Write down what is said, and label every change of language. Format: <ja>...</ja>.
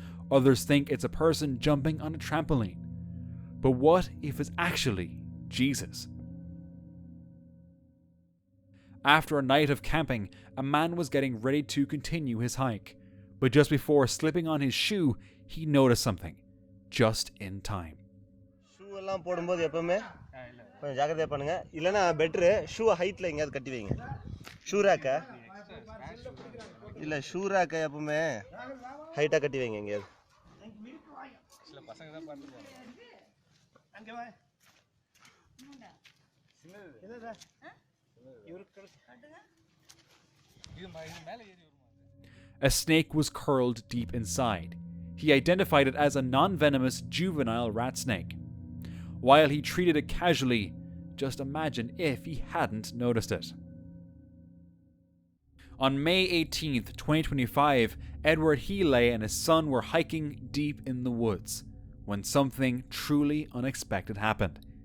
<en>Others think it's a person jumping on a trampoline. But what if it's actually Jesus? After a night of camping, a man was getting ready to continue his hike. But just before slipping on his shoe, he noticed something. Just in time.</en> <ta>எல்லாம் போடும்போது எப்பவுமே கொஞ்சம் ஜாக்கிரதையா பண்ணுங்க இல்லனா better shoe ஹைட்ல எங்கயாவது கட்டி வைங்க ஷூ ராக்க இல்ல ஷூ ராக்க எப்பவுமே ஹைட்டா கட்டி வைங்க எங்கயாவது சில பசங்க தான் பார்த்து போறாங்க அங்க வா சின்னது என்னடா இவருக்கு காட்டுங்க இது மேல ஏறி வருமா</ta> <en>A snake was curled deep inside. He identified it as a non-venomous juvenile rat snake. While he treated it casually, just imagine if he hadn't noticed it. On May 18th, 2025, Edward Healy and his son were hiking deep in the woods when something truly unexpected happened.</en>